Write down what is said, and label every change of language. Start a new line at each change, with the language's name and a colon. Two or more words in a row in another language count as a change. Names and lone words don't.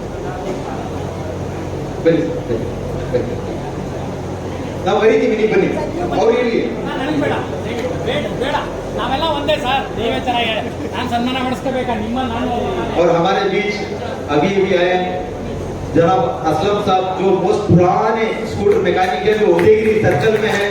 Kannada: ನಾವು ಬರೀತೀವಿ, ನೀವು ಬನ್ನಿ ಅವ್ರು ಇರಲಿ। ನನಗೆ ಬೇಡ ಬೇಡ, ನಾವೆಲ್ಲ ಒಂದೇ ಸರ್, ನೀವೇ ಚೆನ್ನಾಗಿ ನಾನು ಸನ್ಮಾನ ಮಾಡಿಸ್ಕೋಬೇಕಾ ನಿಮ್ಮ ನಾನು।
Hindi: और हमारे बीच अभी भी आए जनाब असलम साहब, जो मोस्ट पुराने स्कूटर मैकेनिक है, जो उदयगिरी सर्कल में है।